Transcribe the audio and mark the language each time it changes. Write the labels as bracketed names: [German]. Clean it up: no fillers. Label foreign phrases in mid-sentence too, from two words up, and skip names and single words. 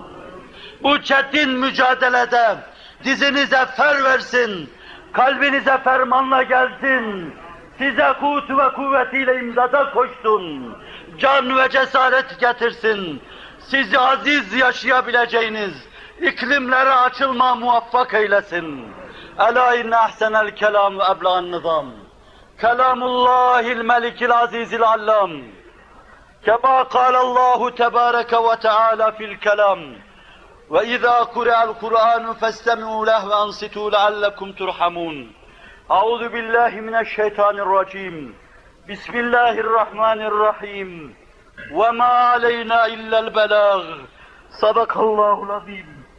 [Turkish] Bu çetin mücadelede dizinize fer versin, kalbinize fermanla gelsin, size kuvvet ve kuvvetiyle imdada koşsun, can ve cesaret getirsin, sizi aziz yaşayabileceğiniz iklimlere açılma muvaffak eylesin. [Arabic] ألا إن أحسن الكلام وأبلغ النظام. كلام الله الملك العزيز العلام. كما قال الله تبارك وتعالى في الكلام. وَإِذَا قُرِئَ الْقُرْآنُ فَاسْتَمِعُوا لَهُ وَأَنصِتُوا لَعَلَّكُمْ تُرْحَمُونَ أعوذ بالله من الشيطان الرجيم بسم الله الرحمن الرحيم وَمَا عَلَيْنَا إِلَّا الْبَلَاغُ صدق الله العظيم.